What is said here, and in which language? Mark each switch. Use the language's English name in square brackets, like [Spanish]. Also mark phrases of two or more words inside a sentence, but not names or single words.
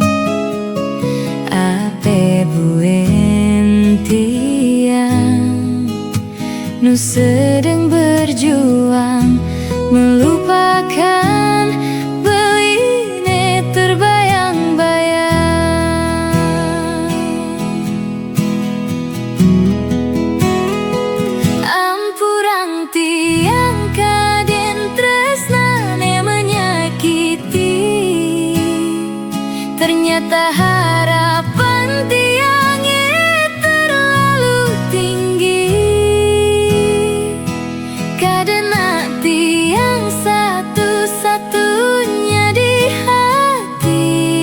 [Balinese] Ape buin tiang nu [Indonesian] sedang berjuang melupakan [Balinese] beline terbayang-bayang. Ampurang tiang kaden tresnane menyakiti. [Indonesian] Ternyata harapan tiangnya terlalu tinggi. [Balinese] Kadena tiang [Indonesian] satu-satunya di hati.